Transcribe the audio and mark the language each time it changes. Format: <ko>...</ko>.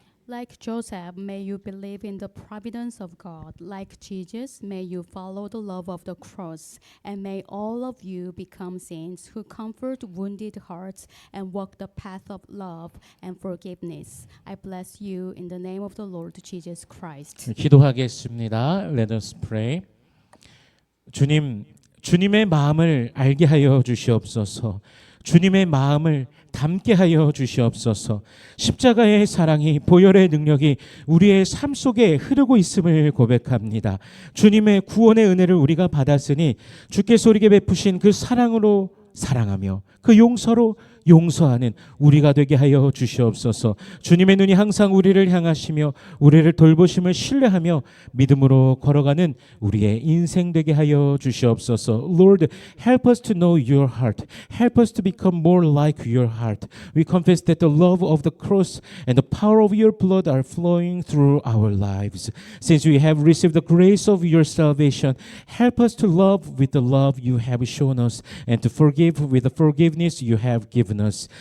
<en>Like Joseph, may you believe in the providence of God. Like Jesus, may you follow the love of the cross. And may all of you become saints who comfort wounded hearts and walk the path of love and forgiveness. I bless you in the name of the Lord Jesus Christ.</en> <ko>기도하겠습니다.</ko> <en>Let us pray.</en> <ko>주님의 마음을 알게 하여 주시옵소서. 주님의 마음을 담게 하여 주시옵소서. 십자가의 사랑이 보혈의 능력이 우리의 삶 속에 흐르고 있음을 고백합니다. 주님의 구원의 은혜를 우리가 받았으니 주께서 우리에게 베푸신 그 사랑으로 사랑하며 그 용서로 용서하는 우리가 되게 하여 주시옵소서. 주님의 눈이 항상 우리를 향하시며 우리를 돌보심을 신뢰하며 믿음으로 걸어가는 우리의 인생 되게 하여 주시옵소서.</ko> <en>Lord, help us to know your heart. Help us to become more like your heart. We confess that the love of the cross and the power of your blood are flowing through our lives. Since we have received the grace of your salvation, help us to love with the love you have shown us and to forgive with the forgiveness you have given us.</en>